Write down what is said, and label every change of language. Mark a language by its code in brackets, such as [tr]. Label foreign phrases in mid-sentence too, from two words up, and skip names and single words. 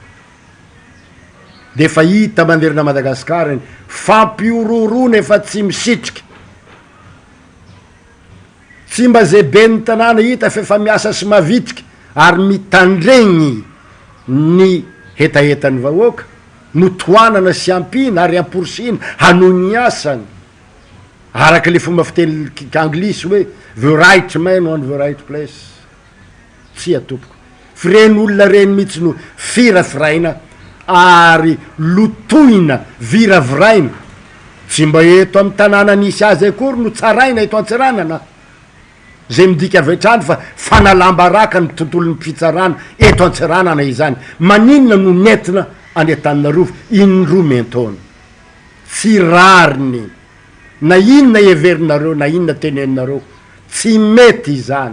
[mg] de fa hita manderina Madagasikara fampiororona efa tsy misitrika tsy mba zay be ny tanàna hita fa efa miasa sy mavitrika ary mitandregny ny hetahetany vahoaka no toanana sy ampina ary amporsina hanohy ny asany araka le fomba fiteny anglisy hoe [en] the right man on the right place [mg] tsy atopoko fa reny olona reny mihitsy no firafiraina ary lotoina viraviraina tsy mba eto amin'ny tanàna nisy azy akory no tsaraina eto an-tsiranana zay midika avetrany fa fanalambaraka ny tontolon'ny fitsarana eto an-tsiranana izany maninona no nentina any Antananarivo indroa mentona tsy rariny na inona everinareo na inona teneninareo tsy mety izany